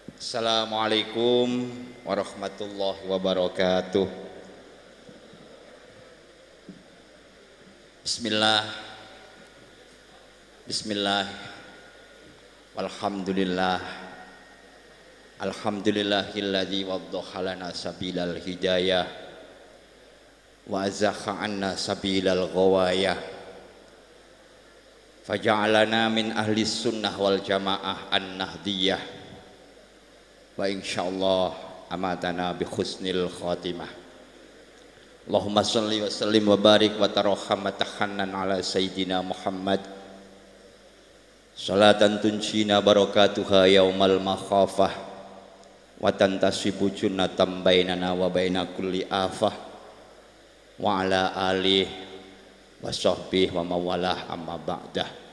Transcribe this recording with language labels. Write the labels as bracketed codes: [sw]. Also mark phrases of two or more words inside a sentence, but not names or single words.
[ar] السلام عليكم ورحمة الله وبركاته. بسم الله، بسم الله، والحمد لله، الحمد لله الذي وضح لنا سبيل الهداية وأزاح عنا سبيل الغواية فجعلنا من أهل السنة والجماعة النهضية وإن شاء الله أماتنا بحسن الخاتمة. اللهم صل وسلم وبارك وترحم وتحنن على سيدنا محمد صلاة تنجينا بركتها يوم المخافة وتنتصب جنة بيننا وبين كل آفة وعلى آله وصحبه ومن والاه أما بعد.